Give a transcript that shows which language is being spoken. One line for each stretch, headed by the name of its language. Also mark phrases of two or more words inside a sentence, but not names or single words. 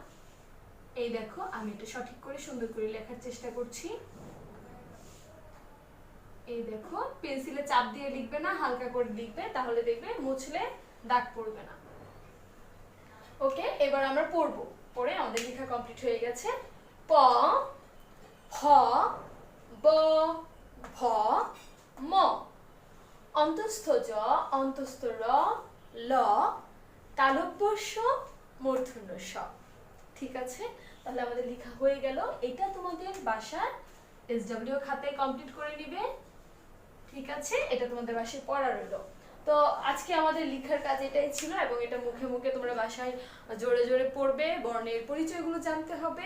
Bangla: এই দেখো আমি এটা সঠিক করে সুন্দর করে লেখার চেষ্টা করছি। এই দেখো পেন্সিলে চাপ দিয়ে লিখবে না, হালকা করে লিখবে, তাহলে দেখবে মুছলে দাগ পড়বে না। ওকে, এবার আমরা পড়বো, পড়ে আমাদের লেখা কমপ্লিট হয়ে গেছে। প ফ ব ভ ম অন্তস্থ জ, অন্তস্থ র, ল, তালব্য শ, মূর্ধন্য ষ। ঠিক আছে, তাহলে আমাদের লেখা হয়ে গেল। এটা তোমাদের বাসার SW খাতায় কমপ্লিট করে নিবে। ঠিক আছে, এটা তোমাদের বাসায় পড়া রইল। তো আজকে আমাদের লেখার কাজ এটাই ছিল, এবং এটা মুখে মুখে তোমরা বাসায় জোরে জোরে পড়বে, বর্ণের পরিচয়গুলো জানতে হবে।